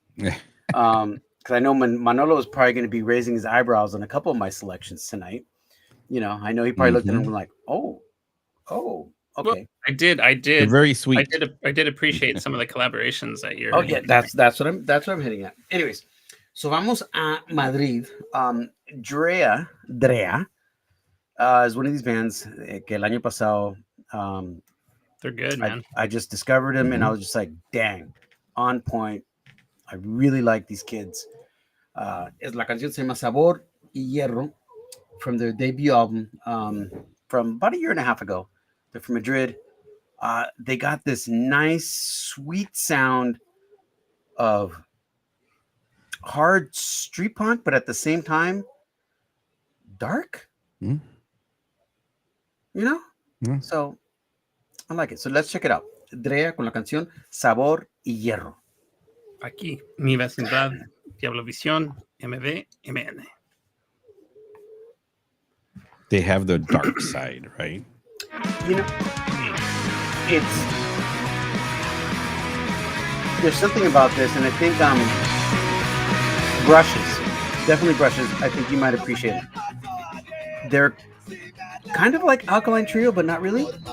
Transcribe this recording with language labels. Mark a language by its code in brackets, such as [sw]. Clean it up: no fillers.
[en] Because I know Manolo is probably going to be raising his eyebrows on a couple of my selections tonight. You know, I know he probably looked at him and like, oh, okay. Well, I did. They're very sweet. I did appreciate some of the collaborations that you're. Oh yeah, that's what I'm hitting at. Anyways, so [es] vamos a Madrid. [en] Drea is one of these bands [es] que el año pasado. [en] They're good, man. I just discovered him and I was just like, dang, on point. I really like these kids. [es] Es la canción se llama [en] Sabor y Hierro from their debut album from about a year and a half ago. They're from Madrid. They got this nice, sweet sound of hard street punk, but at the same time, dark. You know? So I like it. So let's check it out. [es] Drea con la canción Sabor y Hierro. Aquí, mi vecindad, Diablo Visión, MN. [en] They have the dark side, right? You know, there's something about this, and I think definitely brushes. I think you might appreciate it. They're kind of like Alkaline Trio, but not really.